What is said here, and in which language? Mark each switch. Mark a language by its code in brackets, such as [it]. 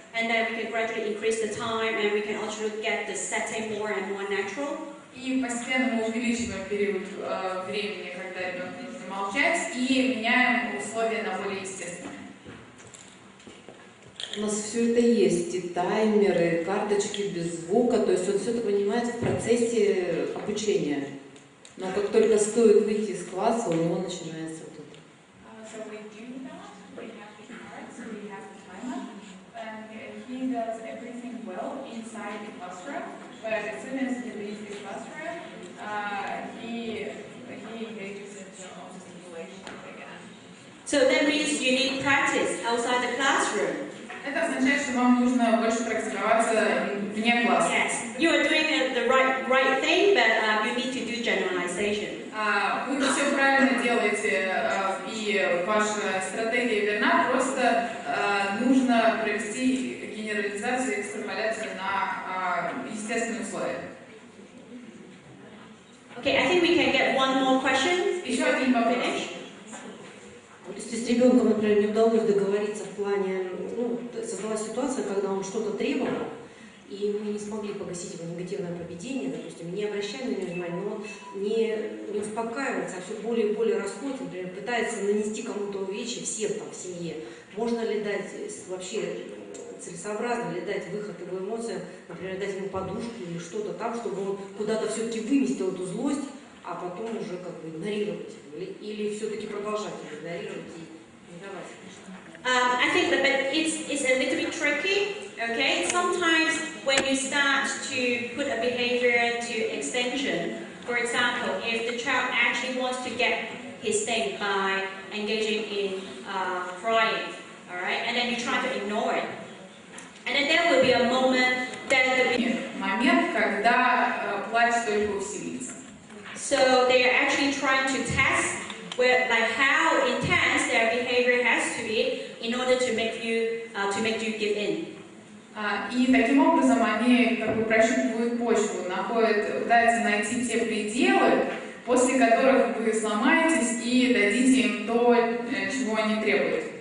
[en] And then we can gradually increase the time and we can also get the setting more and more natural. [ru] И постепенно мы увеличиваем период времени, когда ребенку нужно молчать, и меняем условия на более естественные. У нас все это есть, и таймеры, и карточки без звука, то есть он все это понимает в процессе обучения. Но как только стоит выйти из класса, у него начинается вот это. [en] So we do that. We have the cards, we have the timer, and he does everything well inside the classroom, but as soon as he leaves the classroom, he engages into all the situations again. So that means you need practice outside the classroom. [ru] Это означает, что вам нужно больше практиковаться вне класса. [en] Yes, you are doing the right thing, but you need to do generalization. [ru] Вы все правильно делаете, и ваша стратегия верна, просто нужно провести генерализацию и экстраполяцию на естественные условия. [en] Okay, I think we can get one more question. [ru] Еще один вопрос. Если с ребенком, например, не удалось договориться в плане, создалась ситуация, когда он что-то требовал, и мы не смогли погасить его негативное поведение, допустим, не обращаем на него внимания, но он не успокаивается, а все более и более расходится, например, пытается нанести кому-то увечья всем там в семье. Можно ли дать вообще, целесообразно ли дать выход его эмоциям, например, дать ему подушку или что-то там, чтобы он куда-то все-таки выместил эту злость, а потом уже как бы игнорировать или все-таки продолжать игнорировать и не давать. [en] I think that it's a little bit tricky, okay? Sometimes when you start to put a behavior to extension, for example, if the child actually wants to get his thing by engaging in crying, all right? And then you try to ignore it. And then there will be a moment that [ru] момент, когда плач только усилится. [en] So they are actually trying to test how intense their behavior has to be in order to make you give in. [ru] И таким образом они как бы прощупывают почву, пытаются найти те пределы, после которых вы сломаетесь и дадите им то, чего они требуют.